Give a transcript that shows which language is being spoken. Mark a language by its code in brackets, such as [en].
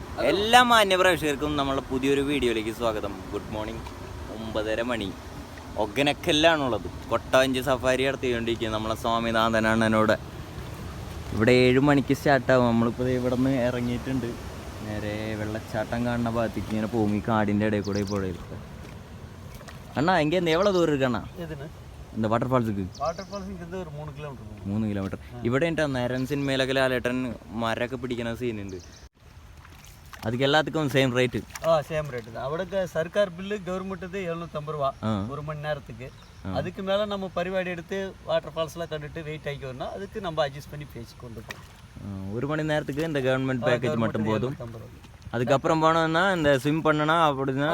[ml] എല്ലാ മാന്യപ്രേക്ഷകർക്കും നമ്മളെ പുതിയൊരു വീഡിയോയിലേക്ക് സ്വാഗതം. Good morning. 9:30 മണി. ഹൊഗനക്കലിലാണുള്ളത്. കൊട്ടാഞ്ചി സഫാരി നടത്തിക്കൊണ്ടിരിക്കുന്നത് നമ്മളെ സ്വാമിനാഥൻ അണ്ണനോട്. ഇവിടെ 7 മണിക്ക് സ്റ്റാർട്ടാവും. നമ്മളിപ്പോൾ ഇവിടെ നിന്ന് ഇറങ്ങിയിട്ടുണ്ട്. നേരെ വെള്ളച്ചാട്ടം കാണുന്ന ഭാഗത്തേക്ക് ഇങ്ങനെ പോകും. ഈ കാടിൻ്റെ ഇടയിൽ കൂടെ പുഴയിൽ. [ta] அண்ணா இங்கேருந்து எவ்வளோ தூரம் இருக்குண்ணா இந்த வாட்டர் ஃபால்ஸுக்கு? வாட்டர் ஃபால்ஸ் இங்கேருந்து ஒரு 3 കിലോമീറ്റർ. [ml] 3 കിലോമീറ്റർ. ഇവിടെ ഉണ്ട് നരൻ സിനിമയിലൊക്കെ ലാലേട്ടൻ മരമൊക്കെ പിടിക്കുന്ന സീനുണ്ട്. [ta] அதுக்கு எல்லாத்துக்கும் சேம் ரேட்டு? சேம் ரேட்டு தான். அவளுக்கு சர்க்கார் பில்லு கவர்மெண்ட்டு 750 ரூபா ஒரு மணி நேரத்துக்கு. அதுக்கு மேலே நம்ம பரிபாடி எடுத்து வாட்டர் ஃபால்ஸ்லாம் கண்டுட்டு வெயிட் ஆகி வரணும். அதுக்கு நம்ம அட்ஜஸ்ட் பண்ணி பேசி கொண்டு போவோம். 1 மணி நேரத்துக்கு இந்த கவர்மெண்ட் பேக்கேஜ் மட்டும் போதும். அதுக்கப்புறம் போனோம்னா இந்த ஸ்விம் பண்ணனா அப்படின்னா